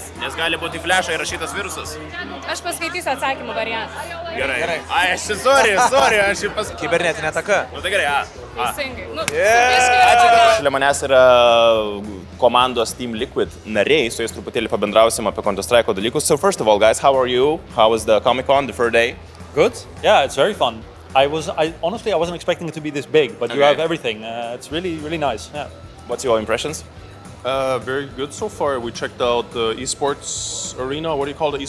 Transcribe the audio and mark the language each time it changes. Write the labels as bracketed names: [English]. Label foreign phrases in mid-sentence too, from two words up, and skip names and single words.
[Lithuanian] Nes gali būti į flešą įrašytas virusas. Aš paskaitysiu atsakymų variantą. Gerai. Ai, sorry, aš jį pasakysiu. Kibernetinė ataka. Nu tai gerai, Teisingai. Šalia manęs yra komandos Team Liquid nariai, su jais truputėlį pabendrausim apie Counter-Strike dalykus. [English] So first of all, guys, how are you? How was the Comic-Con, the first day? Good. Yeah, it's very fun. Honestly, I wasn't expecting it to be this big, but you have everything. It's really nice. Yeah. What's your impressions? Very good so far. We checked out the esports arena. What do you call the esports?